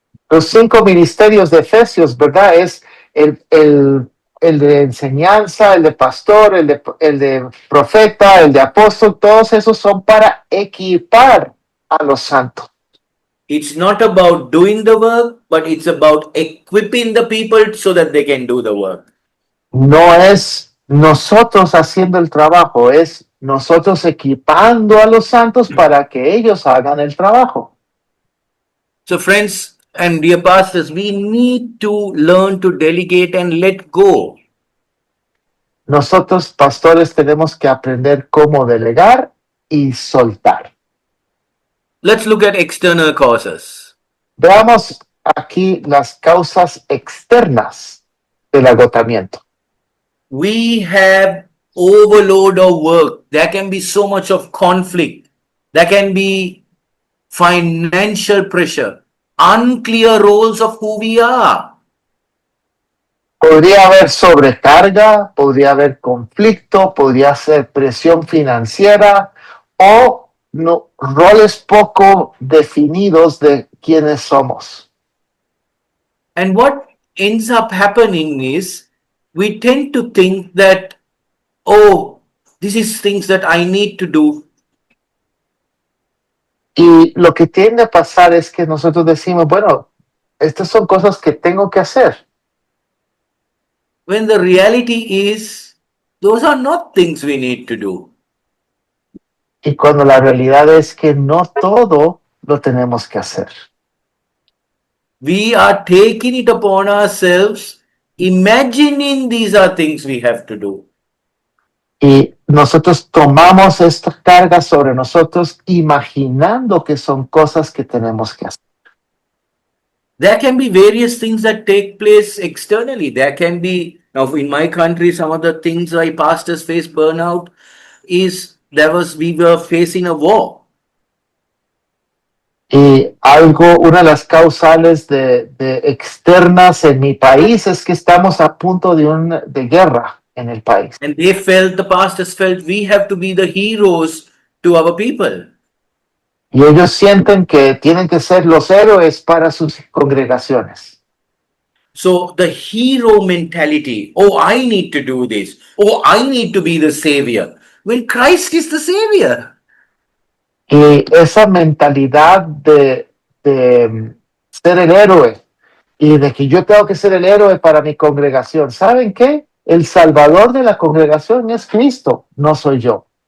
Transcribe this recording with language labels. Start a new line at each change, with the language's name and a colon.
Spanish: Los 5 ministerios de Efesios, ¿verdad? Es el de enseñanza, el de pastor, el de profeta, el de apóstol, todos esos son para equipar a los santos.
English: It's not about doing the work, but it's about equipping the people so that they can do the work.
Spanish: No es nosotros haciendo el trabajo, es nosotros equipando a los santos para que ellos hagan el trabajo.
English: So friends and dear pastors, we need to learn to delegate and let go.
Spanish: Nosotros, pastores, tenemos que aprender cómo delegar y soltar.
English: Let's look at external causes.
Spanish: Veamos aquí las causas externas del agotamiento.
English: We have overload of work. There can be so much of conflict. There can be financial pressure, unclear roles of who we are.
Spanish: Podría haber sobrecarga, podría haber conflicto, podría ser presión financiera o roles poco definidos de quiénes somos.
English: And what ends up happening is we tend to think that, oh, this is things that I need to do.
Spanish: Y lo que tiende a pasar es que nosotros decimos, bueno, estas son cosas que tengo que hacer.
English: When the reality is, those are not things we need to do.
Spanish: Y cuando la realidad es que no todo lo tenemos que hacer.
English: We are taking it upon ourselves, imagining these are things we have to do.
Spanish: Y nosotros tomamos esta carga sobre nosotros imaginando que son cosas que tenemos que hacer.
English: There can be various things that take place externally. There can be, now in my country, some of the things why pastors face burnout is we were facing a war.
Spanish: Y una de las causales de externas en mi país es que estamos a punto de guerra en el país.
English: And they felt, the pastors felt, we have to be the heroes to our people.
Spanish: Y ellos sienten que tienen que ser los héroes para sus congregaciones.
English: So the hero mentality, oh, I need to do this. Oh, I need to be the savior. When Christ is the savior.
Spanish: Y esa mentalidad de ser el héroe y de que yo tengo que ser el héroe para mi congregación. ¿Saben qué? El salvador de la congregación es Cristo, no soy yo.